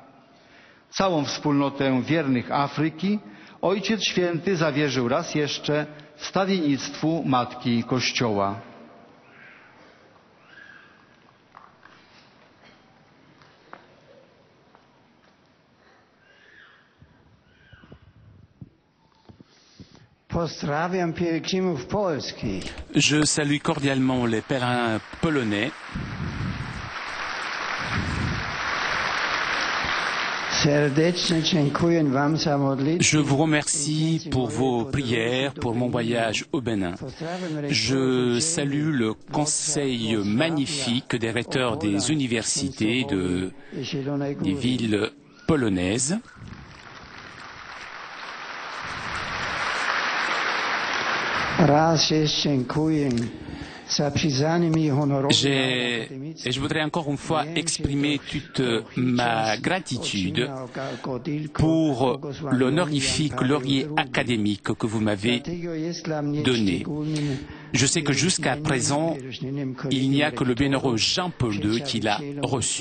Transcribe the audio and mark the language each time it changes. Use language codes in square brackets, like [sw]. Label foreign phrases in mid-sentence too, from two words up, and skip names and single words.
[pl] Całą wspólnotę wiernych Afryki Ojciec Święty zawierzył raz jeszcze wstawiennictwu Matki Kościoła. Pozdrawiam pielgrzymów polskich. [fr] Je salue cordialement les pèlerins polonais. [pl] Serdecznie dziękuję wam za modlitwę. [fr] Je vous remercie pour vos prières pour mon voyage au Bénin. Je salue le conseil magnifique des recteurs des universités des villes polonaises. [pl] Raz jeszcze dziękuję. [fr] Et je voudrais encore une fois exprimer toute ma gratitude pour l'honorifique laurier académique que vous m'avez donné. Je sais que jusqu'à présent, il n'y a que le bienheureux Jean-Paul II qui l'a reçu.